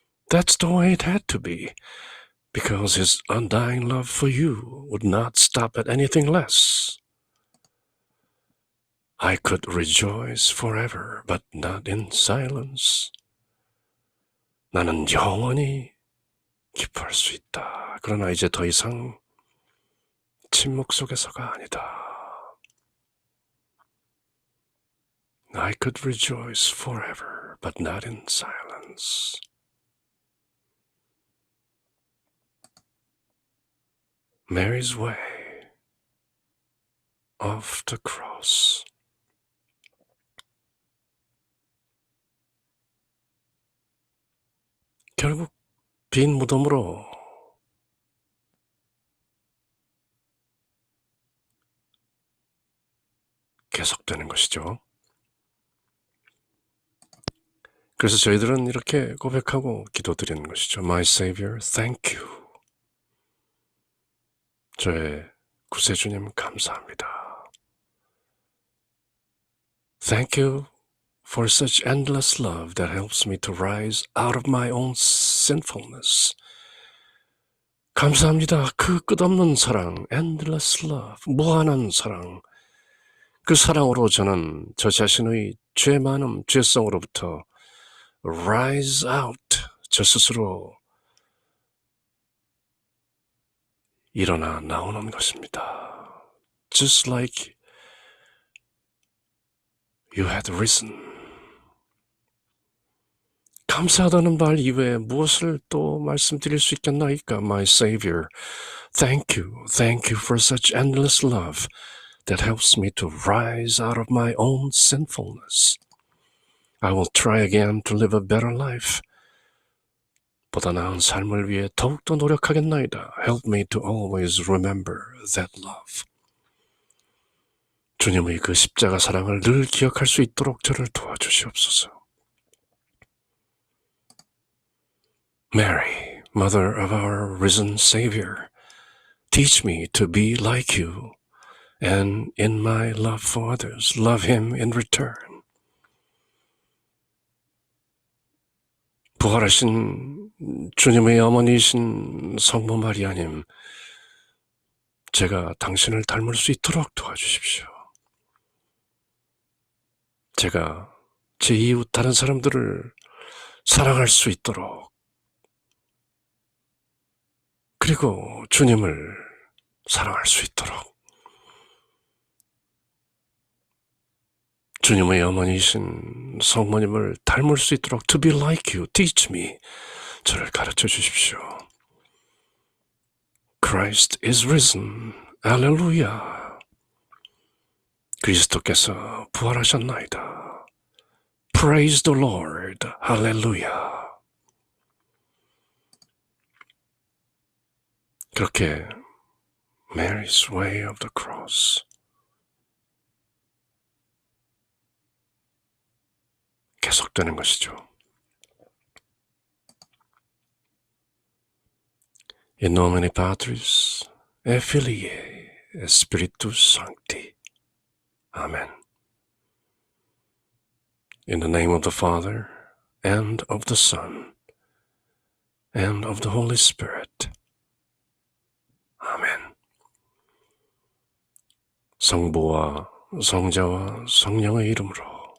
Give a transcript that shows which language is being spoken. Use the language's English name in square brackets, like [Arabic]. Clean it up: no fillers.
[English] That's the way it had to be, because his undying love for you would not stop at anything less. I could rejoice forever, but not in silence. [Korean] 나는 영원히 기뻐할 수 있다. 그러나 이제 더 이상 침묵 속에서가 아니다. [English] I could rejoice forever, but not in silence. Mary's way of the cross. [Korean] 결국 빈 무덤으로 계속되는 것이죠. 그래서 저희들은 이렇게 고백하고 기도드리는 것이죠. [English] My Savior, thank you. [Korean] 저의 구세주님 감사합니다. [English] Thank you for such endless love that helps me to rise out of my own sinfulness. [Korean] 감사합니다. 그 끝없는 사랑, [English] endless love, [Korean] 무한한 사랑. 그 사랑으로 저는 저 자신의 죄 많음, 죄성으로부터 [English] rise out, [Korean] 저 스스로 일어나 나오는 것입니다. [English] Just like you had risen. [Korean] 감사하다는 말 이외에 무엇을 또 말씀드릴 수 있겠나이까? [English] My Savior, thank you for such endless love that helps me to rise out of my own sinfulness. I will try again to live a better life. [Korean] 보다 나은 삶을 위해 더욱더 노력하겠나이다. [English] Help me to always remember that love. [Korean] 주님의 그 십자가 사랑을 늘 기억할 수 있도록 저를 도와주시옵소서. [English] Mary, Mother of our risen Savior, teach me to be like you, and in my love for others, love Him in return. [Korean] 부활하신 주님의 어머니이신 성모 마리아님, 제가 당신을 닮을 수 있도록 도와주십시오. 제가 제 이웃 다른 사람들을 사랑할 수 있도록, 그리고 주님을 사랑할 수 있도록, 주님의 어머니이신 성모님을 닮을 수 있도록 [English] to be like you, teach me, [Korean] 저를 가르쳐 주십시오. [English] Christ is risen, [Korean] 할렐루야. 그리스도께서 부활하셨나이다. [English] Praise the Lord, [Korean] 할렐루야. 그렇게 [English] Mary's way of the cross, [Korean] 계속되는 것이죠. [Latin] In nomine Patris et Filii et Spiritus Sancti. Amen. [English] In the name of the Father, and of the Son, and of the Holy Spirit. [Korean] 아멘. 성부와 성자와 성령의 이름으로